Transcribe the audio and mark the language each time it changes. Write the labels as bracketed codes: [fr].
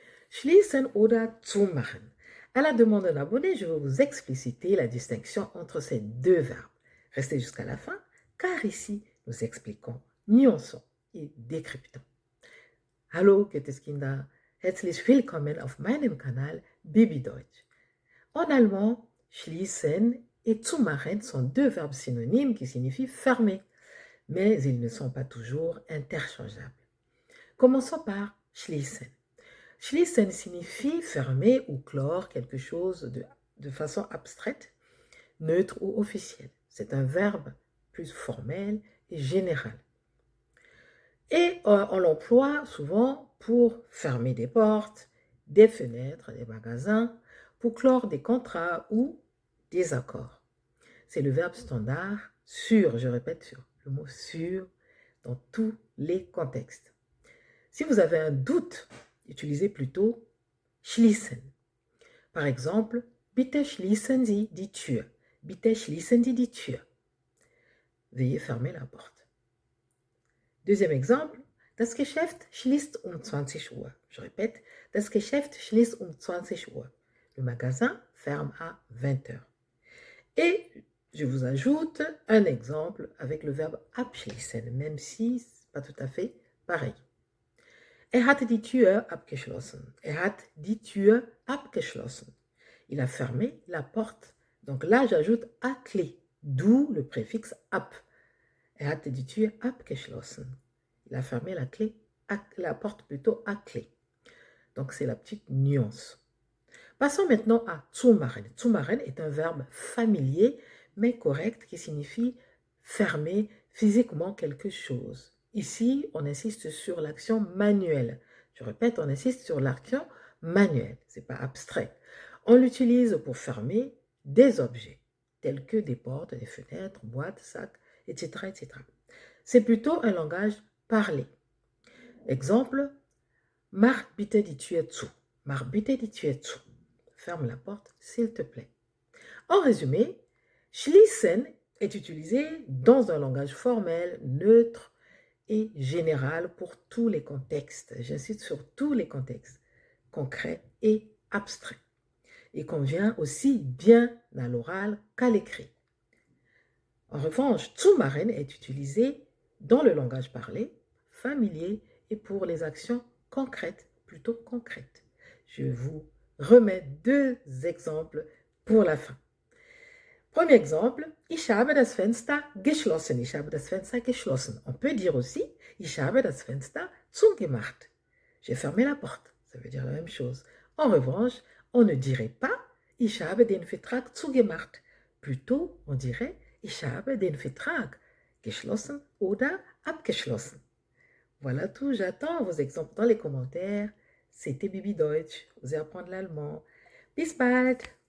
[de] Schließen oder zumachen. [fr] À la demande d'un abonné, je vais vous expliciter la distinction entre ces deux verbes. Restez jusqu'à la fin, car ici, nous expliquons, nuançons et décryptons. [de] Hallo, gutes Kinder, herzlich willkommen auf meinem Kanal Baby Deutsch. [fr] En allemand, schließen et zumachen sont deux verbes synonymes qui signifient fermer, mais ils ne sont pas toujours interchangeables. Commençons par schließen. Schließen signifie fermer ou clore quelque chose de façon abstraite, neutre ou officielle. C'est un verbe plus formel et général. Et on l'emploie souvent pour fermer des portes, des fenêtres, des magasins, pour clore des contrats ou des accords. C'est le verbe standard sur, je répète sur, le mot sur dans tous les contextes. Si vous avez un doute, utilisez plutôt schließen. Par exemple, [de] bitte schließen Sie die Tür. Bitte schließen Sie die Tür. [fr] Veuillez fermer la porte. Deuxième exemple, [de] das Geschäft schließt um 20 Uhr. [fr] Je répète, [de] das Geschäft schließt um 20 Uhr. [fr] Le magasin ferme à 20 heures. Et je vous ajoute un exemple avec le verbe abschließen, même si ce n'est pas tout à fait pareil. [de] Er hat die Tür abgeschlossen. Er hat die Tür abgeschlossen. [fr] Il a fermé la porte. Donc là, j'ajoute à clé, d'où le préfixe ab. [de] Er hat die Tür abgeschlossen. [fr] Il a fermé la porte plutôt à clé. Donc c'est la petite nuance. Passons maintenant à zumachen. Zumachen est un verbe familier mais correct qui signifie fermer physiquement quelque chose. Ici, on insiste sur l'action manuelle. Je répète, on insiste sur l'action manuelle. Ce n'est pas abstrait. On l'utilise pour fermer des objets, tels que des portes, des fenêtres, boîtes, sacs, etc. etc. C'est plutôt un langage parlé. [de] Exemple, mach bitte die Tür zu. Mach bitte die Tür zu. [fr] Ferme la porte, s'il te plaît. En résumé, schließen est utilisé dans un langage formel, neutre et général pour tous les contextes. J'insiste sur tous les contextes, concrets et abstraits. Il convient aussi bien à l'oral qu'à l'écrit. En revanche, zumachen est utilisé dans le langage parlé, familier et pour les actions concrètes, plutôt concrètes. Je vous remets deux exemples pour la fin. [de] Premier exemple, ich habe das Fenster geschlossen. Ich habe das Fenster geschlossen. [fr] On peut dire aussi, [de] ich habe das Fenster zugemacht. [fr] J'ai fermé la porte. Ça veut dire la même chose. En revanche, on ne dirait pas, [de] ich habe den Vertrag zugemacht. [fr] Plutôt, on dirait, [de] ich habe den Vertrag geschlossen oder abgeschlossen. [fr] Voilà tout, j'attends vos exemples dans les commentaires. C'était Bibi Deutsch, osez apprendre l'allemand. [de] Bis bald!